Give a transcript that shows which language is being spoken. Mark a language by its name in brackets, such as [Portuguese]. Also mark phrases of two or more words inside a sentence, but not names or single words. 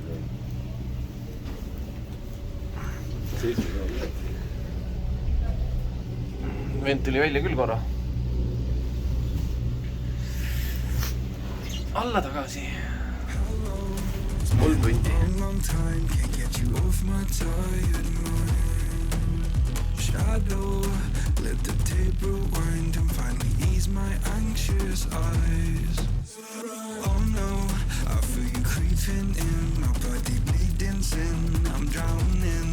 [Estonian] Vent tuli välja küll korra. Alla tagasi. 3 tundi. [English] Shadow, let the tape rewind and finally ease my anxious eyes. Oh no, I feel you creeping in, my body bleeding sin, I'm drowning.